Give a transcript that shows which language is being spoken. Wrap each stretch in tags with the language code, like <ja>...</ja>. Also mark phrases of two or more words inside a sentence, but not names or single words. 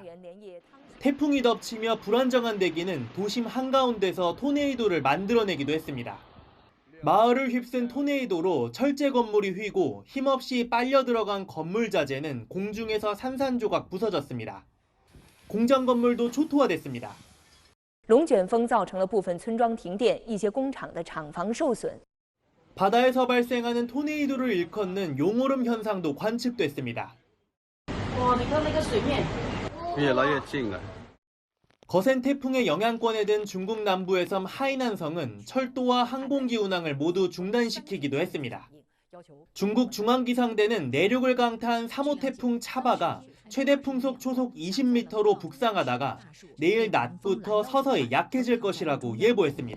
<ko>태풍이 덮치며 불안정한 대기는 도심 한가운데서 토네이도를 만들어내기도 했습니다. 마을을 휩쓴 토네이도로 철제 건물이 휘고 힘없이 빨려 들어간 건물 자재는 공중에서 산산조각 부서졌습니다. 공장 건물도 초토화됐습니다.</ko> <zh>龙卷风造成了部分村庄停电，一些工厂的厂房受损。</zh> <ko>바다에서 발생하는 토네이도를 일컫는 용오름 현상도 관측됐습니다.</ko> <zh>越来越近了。</zh> <ko>거센 태풍의 영향권에 든 중국 남부의 섬 하이난성은 철도와 항공기 운항을 모두 중단시키기도 했습니다. 중국 중앙기상대는 내륙을 강타한 3호 태풍 차바가 최대 풍속 초속 20m로 북상하다가 내일 낮부터 서서히 약해질 것이라고 예보했습니다.</ko>